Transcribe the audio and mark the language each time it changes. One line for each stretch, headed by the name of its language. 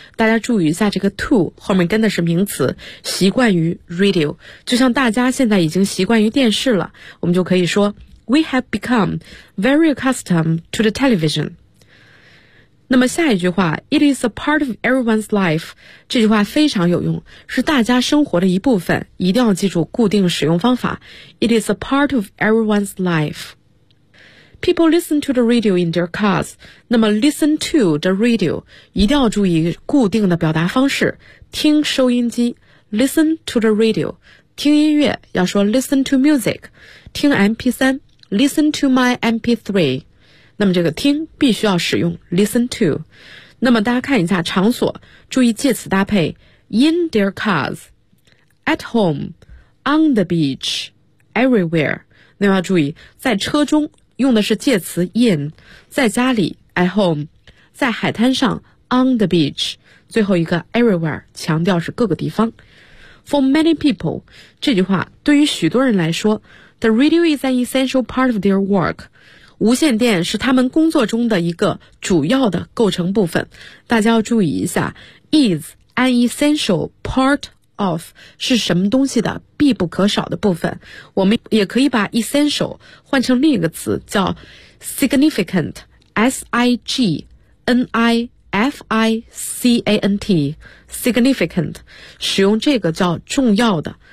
Chinese: 大家注意一下，这个 to 后面跟的是名词，习惯于 radio， 就像大家现在已经习惯于电视了，我们就可以说。
English: We have become very accustomed to the television.
Chinese: 那么下一句话
English: It is a part of everyone's life.
Chinese: 这句话非常有用，是大家生活的一部分，一定要记住固定使用方法。
English: It is a part of everyone's life. People listen to the radio in their cars.
Chinese: 那么
English: listen to the radio
Chinese: 一定要注意固定的表达方式，听收音机 listen to the radio， 听音乐要说
English: listen to music，
Chinese: 听
English: MP3Listen to my MP3，
Chinese: 那么这个听必须要使用
English: listen to。
Chinese: 那么大家看一下场所，注意介词搭配
English: in their cars， at home， on the beach，
Chinese: everywhere。那么要注意在车中用的是介词 in， 在家里
English: at home，
Chinese: 在海滩上
English: on the beach，
Chinese: 最后一个 everywhere 强调是各个地方。
English: For many people，
Chinese: 这句话对于许多人来说，
English: The radio is an essential part of their work.
Chinese: 无线电是他们工作中的一个主要的构成部分。大家要注意一下
English: is an essential part of
Chinese: 是什么东西的必不可少的部分。我们也可以把 essential 换成另一个词叫 significant, S-I-G-N-I-F-I-C-A-N-T, significant, 使用这个叫重要的。